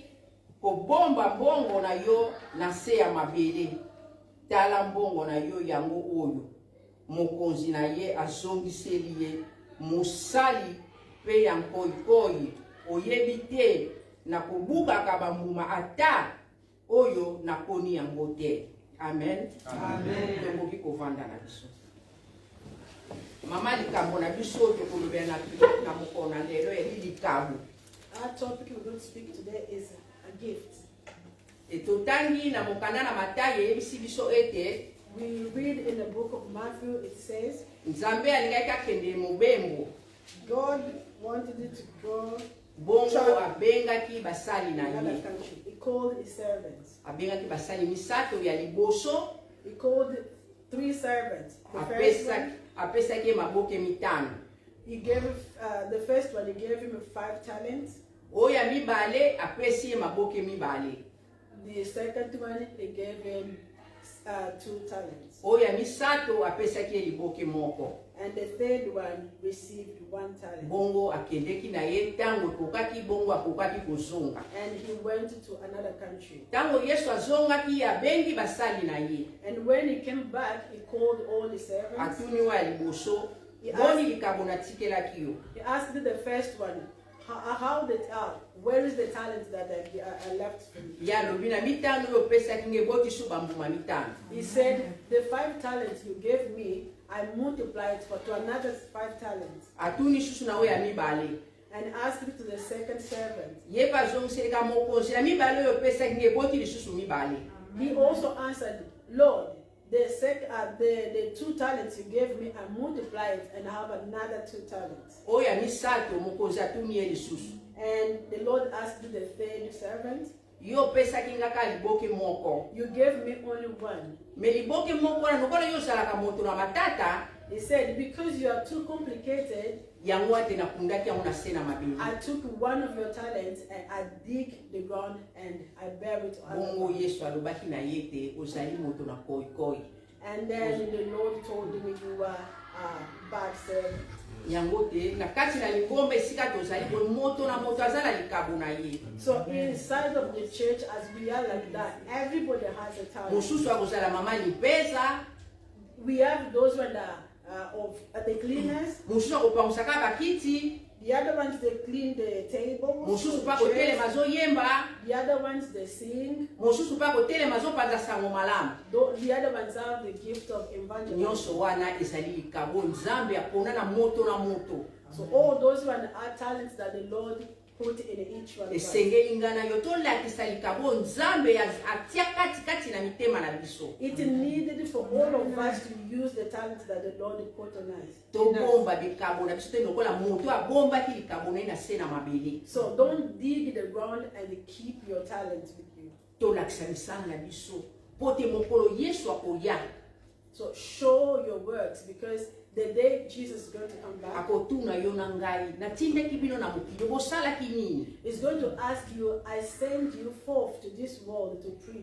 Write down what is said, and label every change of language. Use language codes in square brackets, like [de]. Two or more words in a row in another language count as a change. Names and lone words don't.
[ln] kobomba mbongo na yo na se ya mabele tala mbongo na yo yango oyo mokonzi na ye azongiseli ye mosali pe ya nkoikoi oyebi te na kobukaka bambuma ata oyo nakoni yango te amen amen tokoki kovanda na biso mama likambo na biso tokolobela na mokona lelo eli likambo. [en] Our topic we're going to speak today is a gift. [ln] Etotangi na mokana na Matayo yebisi biso ete [en] we read in the book of Matthew, it says [ln] Nzambe alingaki akende mobembo [en] God wanted it to go [ln] bongo abengaki basali na [en] another [ln] ye [en] country. He called his servants. [ln] abengaki basali misato ya liboso [en] He called 3 servants. The first one, [ln] apesaki maboke mitano [en] he gave the first one, he gave him 5 talents. [ln] oya mibale apesi ye maboke mibale [en] The second one, he gave him 2 talents. [ln] oya misato apesaki ye liboke moko [en] And the third one received 1 talent. [ln] bongo akendeki na ye tango kokaki bongo akokaki kozonga [en] And he went to another country. [ln] tango Yesu azongaki abengi basali na ye [en] And when he came back, he called all the servants. [ln] atuni wa liboso [en] He [ln] boni [en] asked- [ln] likambo natikelaki yo [en] He asked the first one, where is the talent that I left for you? [ln] ya lobi na mitano oyo opesaki nge botisu bambuma mitano [en] He said, the 5 talents you gave me, I multiplied to another 5 talents. [ln] atuni susu na oyo ya mibale [en] And asked to the second servant. [ln] ye mpe azongiseleka mokonzi ya mibale oyo opesaki nge boti lisusu mibale [en] He also answered, Lord, the 2 talents you gave me, I multiplied and have another 2 talents. [ln] oyo ya misato mokonzi atuni ye lisusu [en] And the Lord asked the third servant, [ln] yo opesaki ngaka liboke moko [en] you gave me only 1. [ln] me liboke moko wana lokola yo ozalaka moto na matata [en] He said, because you are too complicated, [ln] yango ate nakundaki yango na se na mabele [en] I took 1 of your talents and I dig the ground and I bury it on the [ln] bongo [en] ground. [ln] Yesu alobaki na ye te ozali moto na koikoi [en] And then the Lord told me you were a bad servant. [ln] yango te na kati na lingomba esika tozali boye moto na moto aza na likabo na ye [en] So inside of the church, as we are like that, everybody has a talent. [ln] mosusu akozala mama lipeza [en] We have those one that of the cleaners. [ln] mosusu akopangusaka bakiti [en] The other ones they clean the tables. [ln] mosusu [en] the [ln] mpe [en] chairs. [ln] akotelema azoyemba [en] The other ones they sing. [ln] mosusu mpe akotelema azopanza sango malamu [en] The other ones have the gift of evangelism. [ln] nyonso wana ezali likabo nzambe apona na moto na moto [en] So all those one are talents that the Lord put in each one of us. [ln] esengeli nga na yo tolakisa likabo nzambe atia katikati na mitema na biso [en] It needed for all of us to use the talents that the Lord put on us. [ln] tobomba bikabo na biso te lokola moto abombaki likabo na ye na se na mabele [en] So don't dig the ground and keep your talents with you. [ln] tolakisa misala na biso po te mokolo Yesu akoya [en] So show your works, because the day Jesus is going to come back, [ln] akotuna yo na ngai natindaki bino na mokili bosalaki nini. [en] he's going to ask you, I send you forth to this world to preach.